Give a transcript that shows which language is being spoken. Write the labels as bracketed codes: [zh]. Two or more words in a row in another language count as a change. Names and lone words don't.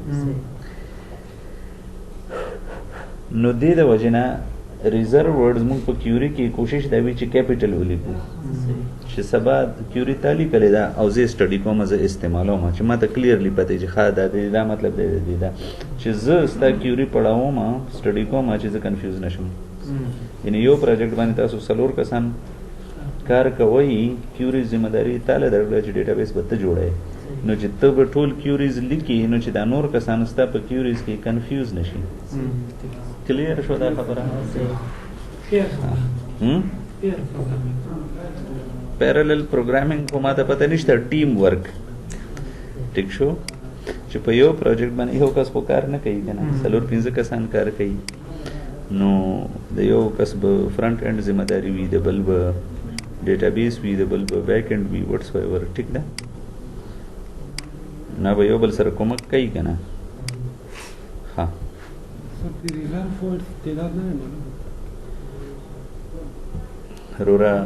[ps] نو دې د وجنه [en] reserved words [ps] موږ په کیوري کې کوشش دا وی چې کیپټل ولیکو چې سبا کیوري تالی کړي دا او زه سټډي کوم زه استعمالوم چې ما ته کلیرلی پته چې ښه دا مطلب دی دا چې زه ستا کیوري پڑھاوم سټډي کوم چې زه کنفیوز نشم یعنی یو پروجیکټ باندې تاسو څلور کسان کار کوي کیوریز ذمہ داری تعالی درکړه چې ډیټابیس به ته جوړه نو چې ته به ټول کیوریز لیکي نو چې دا نور کسان ستا په کیوریز کې کنفیوز نشي کلیر شو دا خبره [en] parallel programming [ps] په ماته پته نشته [en] team work [ps] ټیک شو چې په یو پروجیکټ باندې یو کس خو کار نه کوي کنه څلور پنځه کسان کار کوي نو د یو کس به [en] front end [ps] ذمہ داری وي د بل به ډیټابیس وي د بل به [en] back end [ps] وي وټس ایور ټیک ده نه به یو بل سره کومک کوي کنه ها رورا